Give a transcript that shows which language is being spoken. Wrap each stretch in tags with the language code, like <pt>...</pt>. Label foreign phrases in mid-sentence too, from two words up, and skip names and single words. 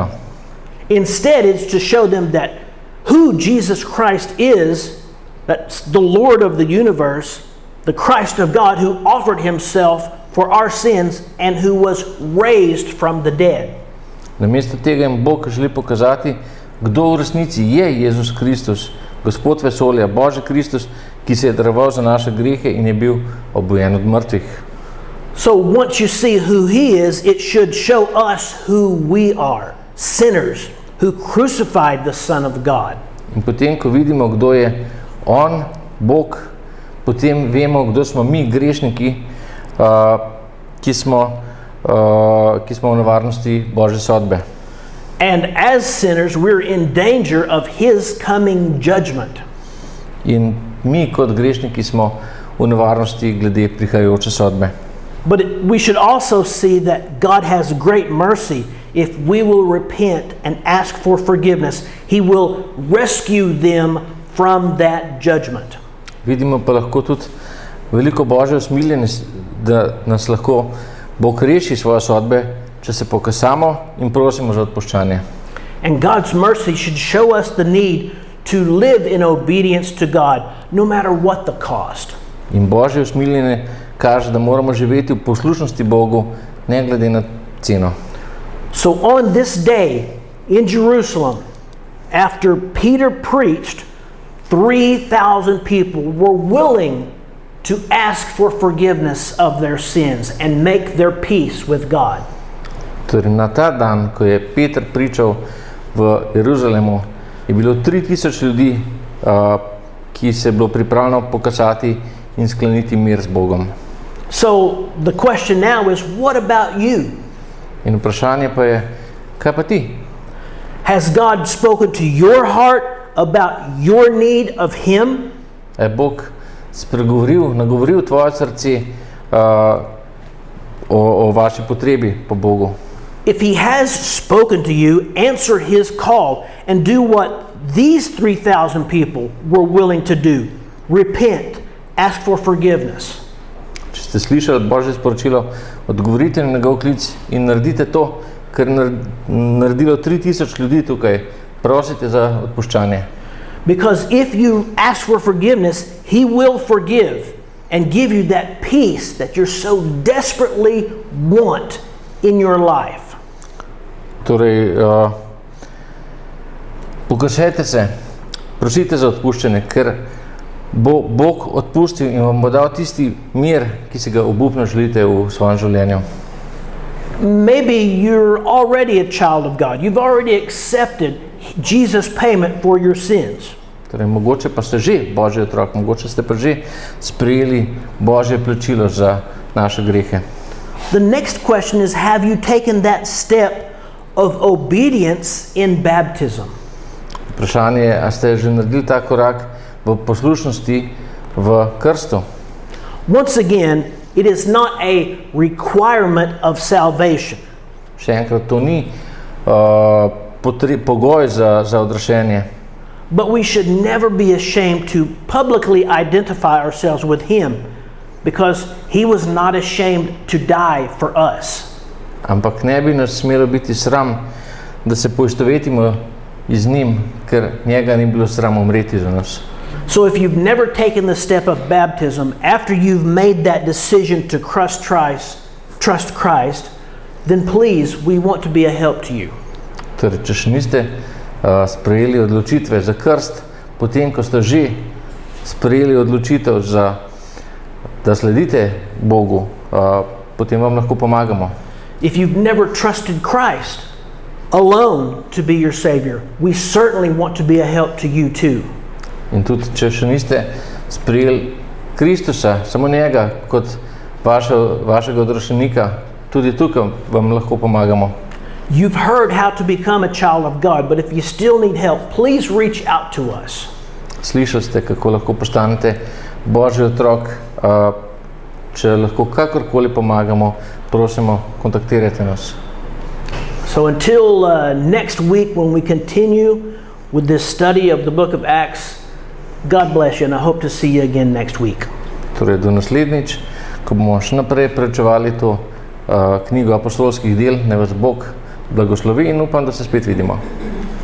<en>Instead, it's to show them that who Jesus Christ is, that's the Lord of the universe, the Christ of God who offered Himself for our sins and who was raised from the dead.</en> <sl>Namesto tega jim Bog želi pokazati, kdo v resnici je Jezus Kristus, Gospod vesolja, Božji Kristus, ki se je daroval za naše grehe in je bil obujen od mrtvih.</sl> <en>So once you see who He is, it should show us who we are, sinners who crucified the Son of God.</en> <sl>In potem, ko vidimo, kdo je on, Bog, potem vemo, kdo smo mi, grešniki, ki smo v nevarnosti Božje sodbe.</sl> <en>And as sinners, we're in danger of His coming judgment.</en> <sl>In mi kot grešniki smo v nevarnosti glede prihajajoče sodbe.</sl> <en>But we should also see that God has great mercy. If we will repent and ask for forgiveness, He will rescue them from that judgment.</en> <sl>Vidimo pa lahko tudi veliko Božje usmiljenosti, da nas lahko Bog reši svoje sodbe, če se pokasamo in prosimo za odpuščanje.</sl> <en>And God's mercy should show us the need to live in obedience to God, no matter what the cost.</en> <sl>In Božje usmiljenje kaže, da moramo živeti v poslušnosti Bogu, ne glede na ceno.</sl> <en>So on this day in Jerusalem, after Peter preached, 3,000 people were willing to ask for forgiveness of their sins and make their peace with God.</en> <sl>Torej, na ta dan, ko je Peter pričal v Jeruzalemu, je bilo 3,000 ljudi, ki se je bilo pripravljeno pokasati in skleniti mir z Bogom.</sl> <en>So the question now is, what about you?</en> <sl>In vprašanje pa je, kaj pa ti?</sl> <en>Has God spoken to your heart about your need of Him?</en> <sl>Je Bog nagovoril tvoje srce o vaši potrebi po Bogu?</sl> <en>If He has spoken to you, answer His call and do what these 3,000 people were willing to do. Repent, ask for forgiveness.</en> <sl>Če ste slišali Božje sporočilo, odgovorite na njegov klic in naredite to, kar je naredilo 3,000 ljudi tukaj. Prosite za odpuščanje.</sl> <en>Because if you ask for forgiveness, He will forgive and give you that peace that you so desperately want in your life.</en> <sl>Torej, pokašajte se, prosite za odpuščanje, ker bo Bog odpustil in vam bo dal tisti mir, ki si ga obupno želite v svojem življenju.</sl> <en>Maybe you're already a child of God. You've already accepted Jesus' payment for your sins.</en> <sl>Torej, mogoče pa ste že Božji otrok, mogoče ste pa že sprejeli Božje plačilo za naše grehe.</sl> <en>The next question is, have you taken that step of obedience in baptism?</en> <sl>Vprašanje je, a ste že naredili ta korak v poslušnosti v krstu?</sl> <en>Once again, it is not a requirement of salvation.</en> <sl>Še enkrat, to ni pogoj za odrešenje.</sl> <en>But we should never be ashamed to publicly identify ourselves with Him, because He was not ashamed to die for us.</en> <sl>Ampak ne bi nas smelo biti sram, da se poistovetimo z njim, ker njega ni bilo sram umreti za nas.</sl> <en>So if you've never taken the step of baptism, after you've made that decision to trust Christ, then please, we want to be a help to you.</en> <sl>Torej, če še niste sprejeli odločitve za krst, potem, ko ste že sprejeli odločitev, da sledite Bogu, potem vam lahko pomagamo.</sl> <en>If you've never trusted Christ alone to be your Savior, we certainly want to be a help to you too.</en> <sl>In tudi, če še niste sprejeli Kristusa, samo njega kot vašega odrešenika, tudi tukaj vam lahko pomagamo.</sl> <en>You've heard how to become a child of God, but if you still need help, please reach out to us.</en> <sl>Slišali ste, kako lahko postanete Božji otrok. Če lahko kakorkoli pomagamo, prosimo, kontaktirajte nas.</sl> <en>So until next week when we continue with this study of the book of Acts, God bless you, and I hope to see you again next week.</en> <sl>Torej, do naslednjič, ko bomo še naprej preučevali to knjigo apostolskih del, naj vas Bog blagoslovi in upam, da se spet vidimo.</sl>